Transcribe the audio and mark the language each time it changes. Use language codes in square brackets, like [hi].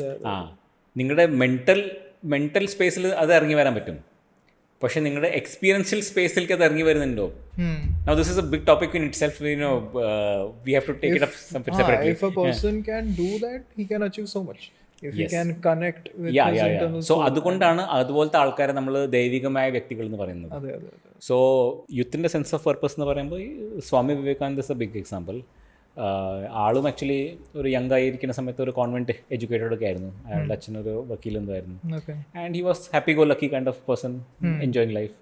[ml] ആ, നിങ്ങളുടെ മെൻ്റൽ സ്പേസിൽ അത് ഇറങ്ങി വരാൻ പറ്റും, പക്ഷേ നിങ്ങളുടെ എക്സ്പീരിയൻഷ്യൽ സ്പേസിലേക്ക് അത് ഇറങ്ങി വരുന്നുണ്ടോ? [en] Now this is a big topic in itself, we have to take it up separately. If a person can do that, he can achieve so much. If he can connect with his internal [ml] so അതുകൊണ്ടാണ് അതുപോലത്തെ ആൾക്കാരെ നമ്മൾ ദൈവികമായ വ്യക്തികൾ എന്ന് പറയുന്നത്. So യൂത്തിൻ്റെ sense of purpose എന്ന് പറയുമ്പോൾ Swami Vivekananda [en] Is a big example. [ml] ആളും ആക്ച്വലി ഒരു യങ് ആയിരിക്കുന്ന സമയത്ത് ഒരു കോൺവെൻറ്റ് എഡ്യൂക്കേറ്റഡ് ഒക്കെ ആയിരുന്നു. അയാളുടെ അച്ഛനൊരു വക്കീലെന്തായിരുന്നു. [en] And he was happy go lucky kind of person, enjoying life.